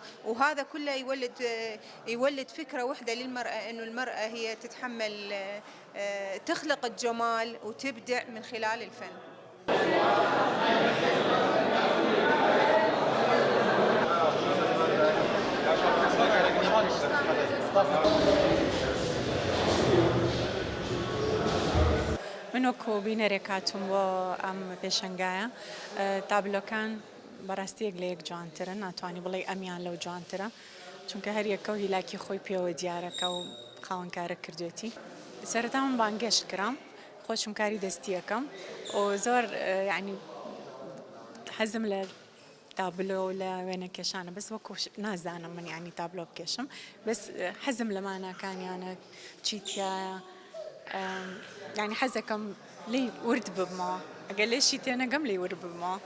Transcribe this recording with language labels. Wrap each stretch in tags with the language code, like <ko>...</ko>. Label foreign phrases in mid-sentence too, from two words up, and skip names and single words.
<ar>وهذا كله يولد فكرة واحدة للمرأة، إنه المرأة هي تتحمل تخلق الجمال وتبدع من خلال الفن.</ar> <ckb>من وەکو بینەرێکاتم بۆ ئەم پێشەنگایە تابلۆکان بەڕاستیەک لە یەک جوانترە، ناتوانانی بڵێ ئەمیان لەو جوانترە، چونکە هەر یەکە و هیلاکی خۆی پێوە دیارەکە و خاوەنکارە کردوێتی. سەرەتا من بانگەشت کرام، خۆشم کاری دەستیەکەم و زۆر یعنی حەزم لە تابلۆ و لە وێنە کێشانە، بەس وەکو نازانم من یعنی تابلۆ بکێشم، بەس حەزم لە ماناکانیانە چیتیایە، يعني حەزەکەم لی ورد ببمەوە، ئەگەر لێشی تێنەگەم لی ورد ببمەوە.</ckb>